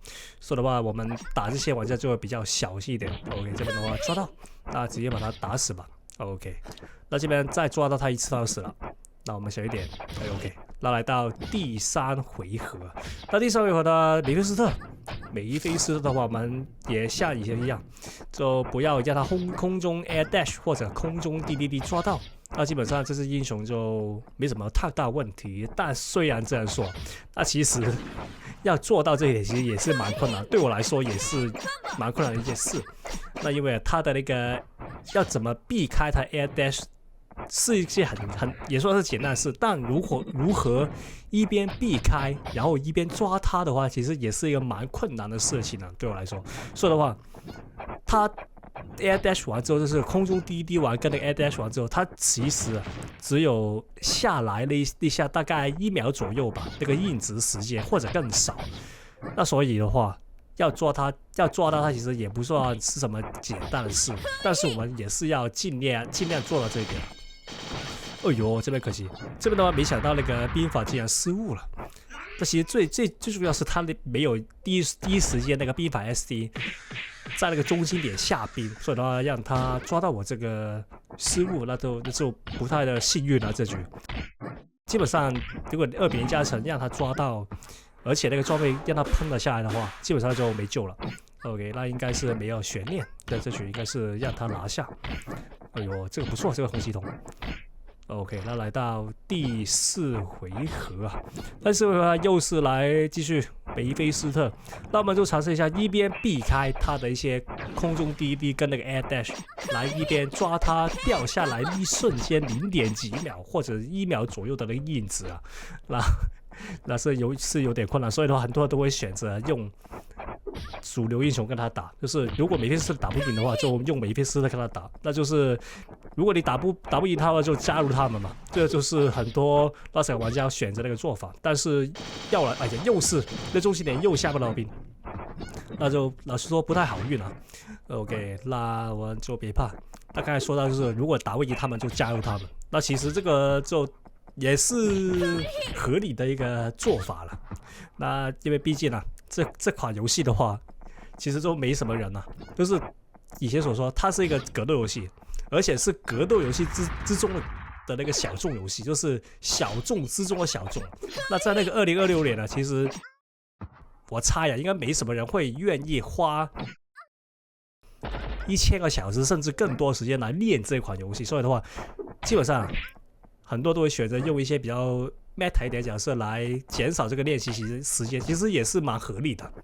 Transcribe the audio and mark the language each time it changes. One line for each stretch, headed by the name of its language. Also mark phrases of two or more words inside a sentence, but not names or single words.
Chinese: 所以的話，我們打這些玩家就會比較小心一點。OK， 這邊的話抓到，那直接把他打死吧。OK， 那這邊再抓到他一次他就死了。那我們小一點 ，OK。那來到第3回合，那第3回合的梅菲斯特梅菲斯特的話，我們也像以前一樣，就不要讓他空中
English: air dash
Chinese: 或者空中 DDD 抓到。那基本上這隻英雄就沒什麼太大問題，但雖然這樣說，那其實要做到這一點其實也是蠻困難，對我來說也是蠻困難的一件事。那因為他的那個要怎麼避開他
English: air dash
Chinese: 是一件很也算是簡單的事，但如何一邊避開然後一邊抓他的話，其實也是一個蠻困難的事情啊，對我來說。所以的話，他
English: Air Dash
Chinese: 完之後，就是空中DDD完跟那個
English: Air Dash
Chinese: 完之後，它其實只有下來了一下，大概1秒左右吧，那個硬直時間或者更少。那所以的話，要抓到它，其實也不算是什麼簡單的事，但是我們也是要盡量做到這一點。哎呦，這邊可惜，這邊的話没想到那個兵法竟然失誤了。但其實最主要是他沒有第一時間那個兵法 SD。在那個中心點下兵，所以的話讓他抓到我這個失誤，那就不太的幸運了。這局基本上如果2比0加成讓他抓到，而且那個裝備讓他噴了下來的話，基本上就沒救了。OK， 那應該是沒有懸念，對，這局應該是讓他拿下。哎呦，這個不錯，這個紅系統。OK， 那來到第4回合啊，第4回合又是來繼續梅菲斯特，那我們就嘗試一下，一邊避開他的一些空中 DDD 跟那個
English: Air Dash，
Chinese: 來一邊抓他掉下來一瞬間0點幾秒或者1秒左右的那個印子啊，那是有點困難，所以的話很多人都會選擇用主流英雄跟他打，就是如果梅菲斯特打不贏的話，就用梅菲斯特跟他打。那就是如果你打不贏他的話，就加入他們嘛。這就是很多拉塞爾玩家選擇那個做法。但是要來，哎呀，又是那中心點又下不到兵，那就老實說不太好運了。OK， 那我们就別怕。那剛才說到就是，如果打不贏他們，就加入他們。那其實這個就也是合理的一個做法了。那因為畢竟啊。這款遊戲的話，其實都沒什麼人啊，就是以前所說，它是一個格鬥遊戲，而且是格鬥遊戲之中的那個小眾遊戲，就是小眾之中的小眾。那在那個2026年呢，其實我猜呀，應該沒什麼人會願意花1000個小時甚至更多時間來練這款遊戲，所以的話，基本上很多都會選擇用一些比較meta 一點角色來減少這個練習時間，其實也是蠻合理的。